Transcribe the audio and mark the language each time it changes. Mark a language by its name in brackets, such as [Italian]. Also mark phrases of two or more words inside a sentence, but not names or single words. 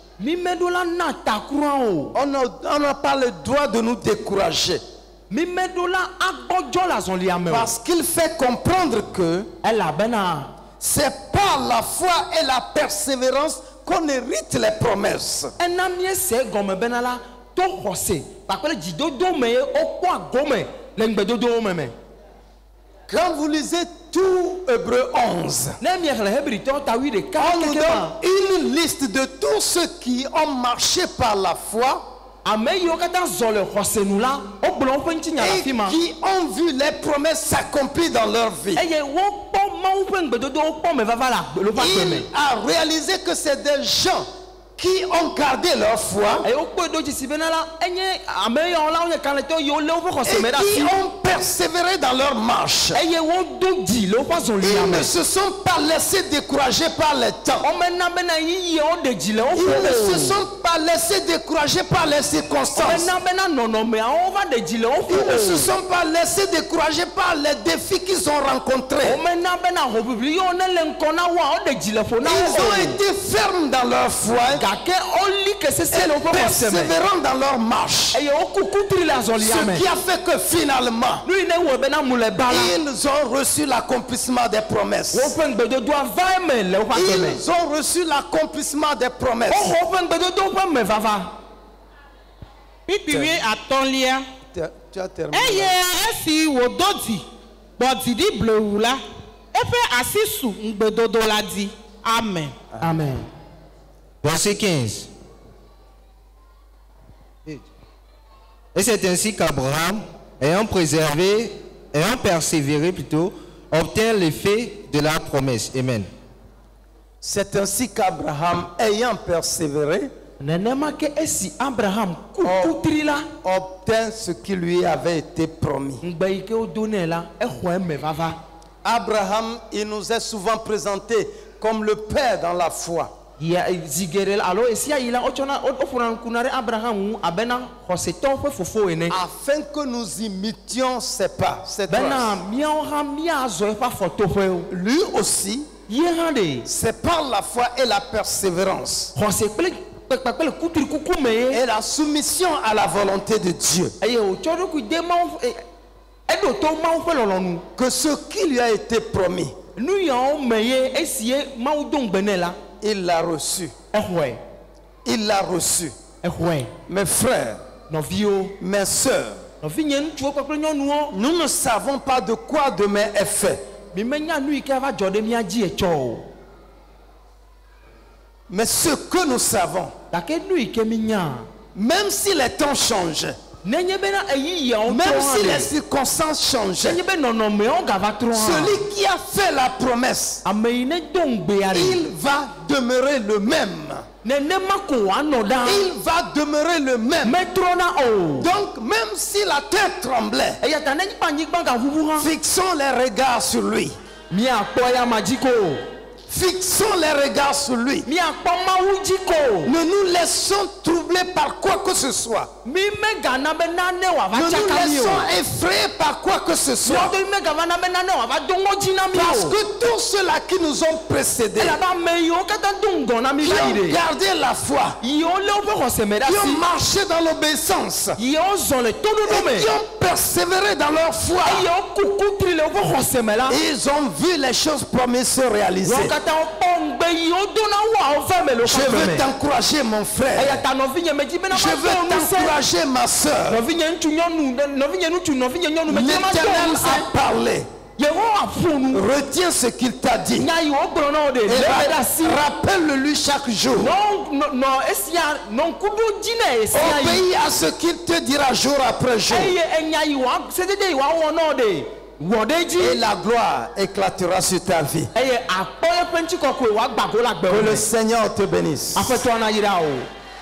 [French] On n'a pas le droit de nous décourager. Parce qu'il fait comprendre que c'est par la foi et la persévérance qu'on hérite les promesses. [Ewe] to xɔse kpakple dzidodo me wokpɔ agome le ŋgbedodowo me. [French] Quand vous lisez tout Hébreux 11, [Ewe] Ne miexle Hebritɔ ta 8 [French] on nous [Ewe] keke ma. [French] donne une liste de tous ceux qui ont marché par la foi [Ewe] Ame yiwo katã zɔ le xɔsenu la, wogblɔ woƒe ŋutinya le [French] et [Ewe] afi ma. [French] qui ont vu les promesses s'accomplir dans leur vie. [Ewe] Eye wokpɔ Mawu ƒe ŋgbedodo wokpɔ me vava le woƒe agbe me. [French] Il a réalisé que c'est des gens qui ont gardé leur foi [Ewe] Eye wokpɔe ɖo dzi si bena la enye ame yawo la wonye kalẽtɔ yiwo lé woƒe [French] et [Ewe] xɔse me ɖe [French] qui [Ewe] asi. [French] ont persévéré dans leur marche. [Ewe] Eye wodo dzi le woƒe azɔlia [French] Ils [Ewe] me. [French] ne se sont pas laissés décourager par les temps. [Ewe] Womena bena yiyiawo ɖe dzi le [French] Ils [Ewe] woƒe [French] ne se [Ewe] o. [French] sont pas laissés décourager par les circonstances. [Ewe] Womena bena nɔnɔmeawo va ɖe dzi le [French] Ils ne se [Ewe] woƒe o. [French] sont pas laissés décourager par les défis qu'ils ont rencontrés. [Ewe] Womena bena hoʋiʋli yiwo ne le ŋkɔ na woa woɖe dzi le ƒo na [French] Ils ont [Ewe] wo o. [French] été fermes dans leur foi [Ewe] Gake woli ke sesẽ le [French] et [Ewe] woƒe xɔse me. [French] persévérants dans leur marche. [Ewe] Eye woku kutri le azɔlia me. [French] Ce qui a fait que finalement, [Ewe] Nu yi ne wɔ bena mu le ba la. [French] ils ont reçu l'accomplissement des promesses. [Ewe] Woƒe ŋgbedodoa va eme le woƒe agbe me. Ils ont reçu l'accomplissement des promesses. Woxɔ woƒe ŋgbedodo ƒe me vava. Kpikpi atɔ̃lia. [French] Tu as terminé. [Ewe] Eye esi wòdo dzi gbɔ dziɖi blewu la, eƒe asi su ŋgbedodo la dzi. Amen. Amen. [French] Verset 15. Et c'est ainsi qu'Abraham, ayant persévéré plutôt, obtint l'effet de la promesse. Amen. C'est ainsi qu'Abraham, ayant persévéré, [Ewe] Nenema ke esi Abraham ku kutri la. [French] obtint ce qui lui avait été promis. [Ewe] Ŋgbe yi ke wodo nɛ la exɔ eme vava. [French] Abraham, il nous est souvent présenté comme le père dans la foi. [Ewe] Ya zigere la alo esia yi la wotsɔna wofɔna ŋku na ɖe Abraham ŋu abena xɔsetɔwo ƒe fofo ene. [French] Afin que nous imitions ses pas, ses [Ewe] Bena [French] traces. [Ewe] míawo hã míazɔ eƒe afɔtoƒewo. [French] Lui aussi, [Ewe] Ye hã ɖe [French] c'est par la foi et la persévérance [Ewe] xɔse kple kpekpe kple kutri kuku me ye. [French] et la soumission à la volonté de Dieu [Ewe] Eye wòtsɔ ɖokui de Mawu eɖo to Mawu ƒe lɔlɔnu. [French] que ce qui lui a été promis, [Ewe] Nu yawo me ye esi ye Mawu do ŋgbe nɛ la [French] il l'a reçu. [Ewe] exɔe [French] Il l'a reçu. [Ewe] exɔe. [French] Mes frères, [Ewe] Nɔviwo [French] mes sœurs, [Ewe] nɔvinye ŋutsuwo kpakple nyɔnuwo. [French] nous ne savons pas de quoi demain est fait. [Ewe] Mi menya nu yi ke va dzɔ ɖe mía dzi etsɔ o. [French] Mais ce que nous savons, [Ewe] Gake nu yi ke mi nya. [French] même si les temps changent, [Ewe] Nenye bena eyiyiawo [French] même [Ewe] trɔ [French] si [Ewe] hã [French] les [Ewe] le. [French] circonstances changent, [Ewe] Nenye be nɔnɔmeawo gava trɔ hã. [French] celui qui a fait la promesse, [Ewe] Ame yi ne do ŋgbea ɖe. [French] il va demeurer le même. [Ewe] Nenema ko wòanɔ ɖa. [French] Il va demeurer le même. [Ewe] Metrɔna o. [French] Donc, même si la terre tremblait, [Ewe] Eya ta ne anyigba gaʋuʋu hã. [French] fixons les regards sur lui. [Ewe] Míakpɔ ya ma dzi ko. [French] Fixons les regards sur lui. [Ewe] Míakpɔ Mawu dzi ko. [French] Ne nous laissons troubler par quoi que ce soit. [Ewe] Mi megana be nane wòava [French] Ne nous [Ewe] tsaka mi o. [French] laissons effrayer par quoi que ce soit. [Ewe] Míawo mi megava be nane wòava do ŋɔdzi na mi [French] Parce [Ewe] o. [French] que tous ceux-là qui nous ont précédés, [Ewe] Elabe ame yiwo katã do ŋgɔ na mi [French] qui [Ewe] va yi [French] ont [Ewe] ɖe. [French] gardé la foi, [Ewe] Yiwo lé woƒe xɔse me ɖe [French] qui [Ewe] asi. [French] ont marché dans l'obéissance, [Ewe] Yiwo zɔ le toɖoɖo me. [French] et qui ont persévéré dans leur foi, [Ewe] Yiwo ku kutri le woƒe xɔse me la. [French] ils ont vu les choses promises se réaliser. [Ewe] Wo katã wokpɔ ŋgbe yiwo dona woawo fɛ me le [French] Je [Ewe] woƒe agbe [French] veux [Ewe] me. [French] t'encourager, mon [Ewe] Eya [French] frère. [Ewe] ta nɔvinye medzi bena [French] Je [Ewe] ma [French] veux [Ewe] do ŋusẽ. [French] t'encourager, ma soeur. [Ewe] Nɔvinye ŋutsu nyɔnu nɔvinye ŋutsu nɔvinye nyɔnu medzi ma do [French] L'Éternel [Ewe] ŋusẽ. [French] a parlé. [Ewe] Yehowa ƒo nu. [French] Retiens ce qu'il t'a dit. [Ewe] Nya yi wogblɔ na wo ɖe. [French] Et [Ewe] Lé ɖe asi. [French] rappelle-le chaque jour. [Ewe] Nɔ esia nɔ ŋku ɖo dzi nɛ esia yi. [French] Obéis à ce qu'il te dira jour après jour. [Ewe] Eye enya yi wa sedede yi wawɔ na wo ɖe. Wɔ ɖe [French] Et [Ewe] dzi. [French] la gloire éclatera sur ta vie. [Ewe] Eye akpɔ eƒe ŋutikɔkɔe wòagbã go le agbe [French] Que [Ewe] me. [French] le Seigneur te bénisse. [Ewe] Aƒetɔ na yra o.